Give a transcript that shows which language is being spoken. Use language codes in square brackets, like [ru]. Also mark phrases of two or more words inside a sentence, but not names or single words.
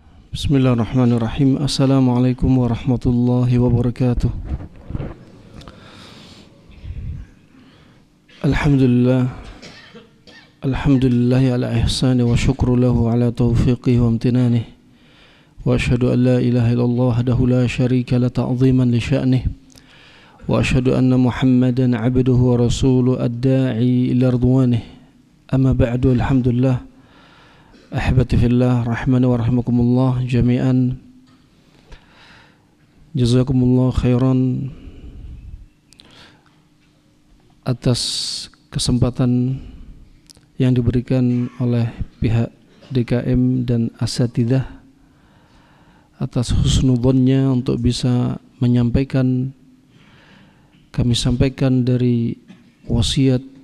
[ar] بسم الله الرحمن الرحيم. السلام عليكم ورحمة الله وبركاته. Alhamdulillah. الحمد لله على إحسانه والشكر له على توفيقه وامتنانه. وأشهد أن لا إله إلا الله وحده لا شريك له تعظيما لشأنه. وأشهد أن محمدا عبده ورسوله الداعي إلى رضوانه. أما بعد، الحمد لله. أحبتي في الله، رحمني ورحمكم الله جميعا. جزاكم الله خيرا [id] atas kesempatan yang diberikan oleh pihak DKM dan asatidzah atas husnudzonnya untuk bisa menyampaikan, kami sampaikan dari wasiat